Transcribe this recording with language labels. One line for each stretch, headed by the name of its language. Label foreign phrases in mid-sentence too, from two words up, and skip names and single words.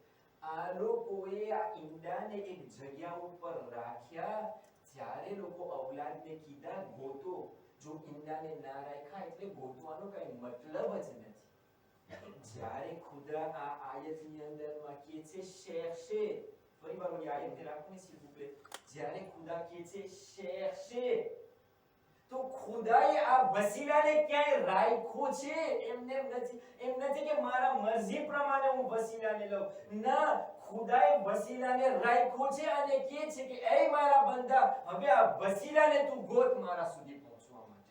Gujarati: આ લોકોએ આ ઈંડાને એક જગ્યા ઉપર રાખ્યા, જ્યારે લોકો ઔલાદને કીધા ગોતો. જો ઈંડાને ના રાખ્યા એટલે ગોતવાનો કઈ મતલબ જ નથી. જ્યારે ખુદા આ આયતની અંદરમાં કહે છે cherchez, ફરી વાર ઓલી આયતને રાખો ને
French: s'il vous plaît.
Gujarati: જ્યારે ખુદા કહે છે cherchez, તો ખુદાએ આ વસીલાને ક્યાંય રાખ્યો છે? એમ નથી કે મારા મરજી પ્રમાણે હું વસીલાને લઉં. ના, ખુદાએ વસીલાને રાખ્યો છે અને કહે છે કે એ મારા બંદા, હવે આ વસીલાને તું ગોત મારા સુધી પહોંચવા માટે.